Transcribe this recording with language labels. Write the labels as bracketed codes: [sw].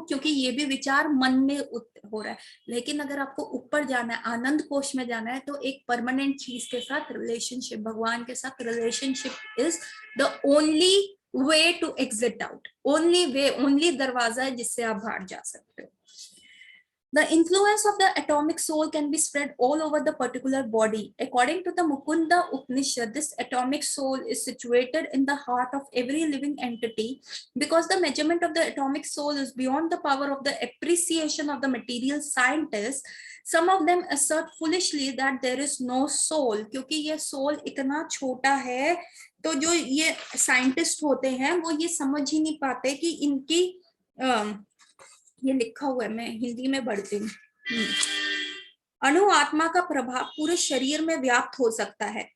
[hi] क्योंकि ये भी विचार मन में हो रहा है। लेकिन अगर आपको ऊपर जाना है, आनंद कोश में जाना है, तो एक परमानेंट चीज के साथ रिलेशनशिप, भगवान के साथ relationship [en] is the only way to exit out, [hi] only way, only दरवाजा है जिससे आप बाहर जा सकते हो। [en] The influence of the atomic soul can be spread all over the particular body. According to the Mukunda Upanishad, this atomic soul is situated in the heart of every living entity. Because the measurement of the atomic soul is beyond the power of the appreciation of the material scientists, some of them assert foolishly that there is no soul. [hi] क्योंकि ये soul इतना छोटा है, तो जो ये scientist होते हैं वो ये समझ ही नहीं पाते कि इनकी ये लिखा हुआ है, मैं हिंदी में पढ़ती हूँ। अणु आत्मा का प्रभाव पूरे शरीर में व्याप्त हो सकता है।